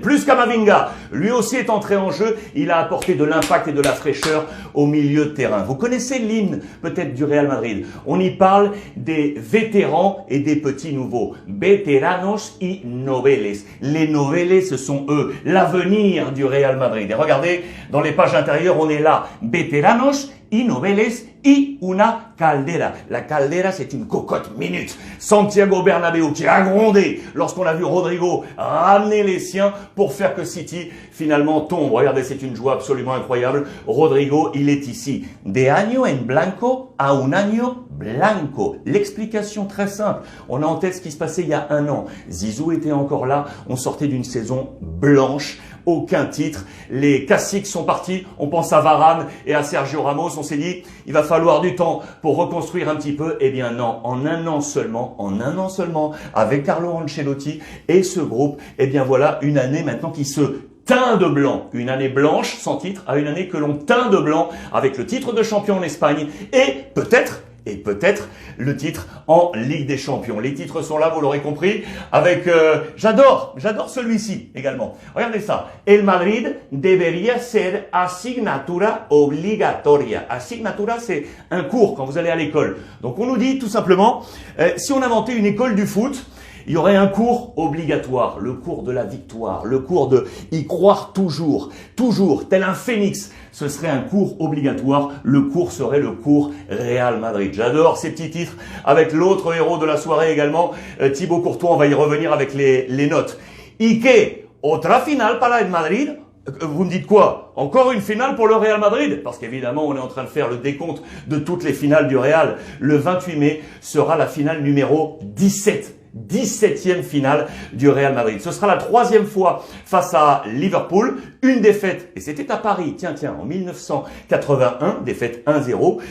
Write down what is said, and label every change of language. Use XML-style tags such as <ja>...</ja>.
<fr>Plus Camavinga, lui aussi est entré en jeu. Il a apporté de l'impact et de la fraîcheur au milieu de terrain. Vous connaissez l'hymne peut-être du Real Madrid. On y parle des vétérans et des petits nouveaux.</fr> <es>Veteranos y noveles.</es> <fr>Les noveles, ce sont eux, l'avenir du Real Madrid. Et regardez, dans les pages intérieures, on est là.</fr> <es>Veteranos y noveles y una caldera.</es> <fr>La caldera, c'est une cocotte minute. Santiago Bernabéu qui a grondé lorsqu'on a vu Rodrigo ramener les siens pour faire que City finalement tombe. Regardez, c'est une joie absolument incroyable. Rodrigo, il est ici.</fr> <es>De año en blanco a un año blanco.</es> <fr>L'explication très simple. On a en tête ce qui se passait il y a un an. Zizou était encore là. On sortait d'une saison blanche. Aucun titre. Les classiques sont partis. On pense à Varane et à Sergio Ramos. On s'est dit, il va falloir du temps pour reconstruire un petit peu. Eh bien non, en un an seulement, avec Carlo Ancelotti et ce groupe, eh bien voilà une année maintenant qui se teint de blanc. Une année blanche sans titre à une année que l'on teint de blanc avec le titre de champion en Espagne et peut-être le titre en Ligue des Champions. Les titres sont là, vous l'aurez compris, avec, j'adore celui-ci également. Regardez ça.</fr> <es>El Madrid debería ser asignatura obligatoria.</es> <fr>Asignatura, c'est un cours quand vous allez à l'école. Donc on nous dit tout simplement, si on inventait une école du foot, il y aurait un cours obligatoire, le cours de la victoire, le cours de y croire toujours, tel un phénix. Ce serait un cours obligatoire, le cours serait le cours Real Madrid. J'adore ces petits titres avec l'autre héros de la soirée également, Thibaut Courtois, on va y revenir avec les notes.</fr> <es>Y que, otra final para el Madrid?</es> <fr>Vous me dites quoi? Encore une finale pour le Real Madrid? Parce qu'évidemment, on est en train de faire le décompte de toutes les finales du Real. Le 28 mai sera la finale numéro 17. 17e finale du Real Madrid. Ce sera la 3e fois face à Liverpool. Une défaite, et c'était à Paris, tiens, en 1981, défaite 1-0.</fr>